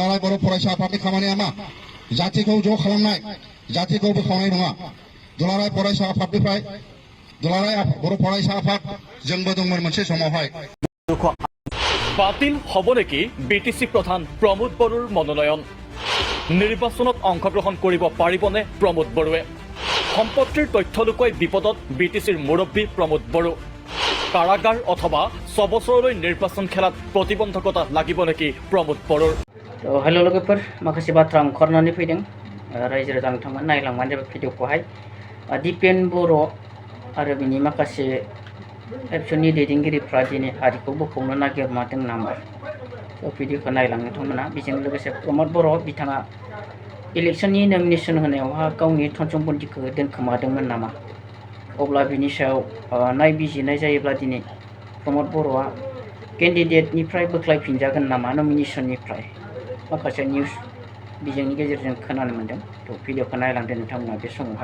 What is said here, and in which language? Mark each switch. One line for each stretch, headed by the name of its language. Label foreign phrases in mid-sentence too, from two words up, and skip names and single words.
Bodo: दुलाराय बर' फरायसा आफादनि खामानिया मा जातिखौ ज' खालामनाय जातिखौ बोखावनाय नङा दुलाराय फरायसा आफादनिफ्राय दुलाराय बर' फरायसा आफाद जोंबो दंमोन मोनसे समावहाय
Assamese: বাতিল হ'ব নেকি বিটিসি প্ৰধান প্ৰমোদ বড়োৰ মনোনয়ন নিৰ্বাচনত অংশগ্ৰহণ কৰিব পাৰিবনে প্ৰমোদ বড়োৱে সম্পত্তিৰ তথ্য লুকুৱাই বিপদত বিটিসিৰ মুৰব্বী প্ৰমোদ বড়ো কাৰাগাৰ অথবা 6 বছৰলৈ নিৰ্বাচন খেলাত প্ৰতিবন্ধকতা লাগিব নেকি প্ৰমোদ বড়োৰ
Bodo: हेलो लोगोफोर माखासे बाथ्रा ओंखारनानै फैदों रायजो राजा नोंथांमोन नायलांबानो जाबाय भिडिअखौहाय दिपेन बर' आरो बिनि माखासे एबसुनि दैदेनगिरिफ्रा दिनै हारिखौ बोखावनो नागिरमादों नामा भिडिअखौ नायलांनो नोंथांमोना बेजों लोगोसे प्रमोद बर' बिथाङा इलेक्शननि नमिनेशन होनायावहा गावनि धन सम्पत्तिखौ दोनखोमादोंमोन नामा अब्ला बिनि सायाव नायबिजिरनाय जायोब्ला दिनै प्रमोद बर'आ केन्डिडेटनिफ्राय बोख्लायफिनजागोन नामा नमिनेशननिफ्राय माखासे निउस बिजोंनि गेजेरजों खोनानो मोनदों भिडिअखौ नायलांदो नोंथांमोना बे समावहाय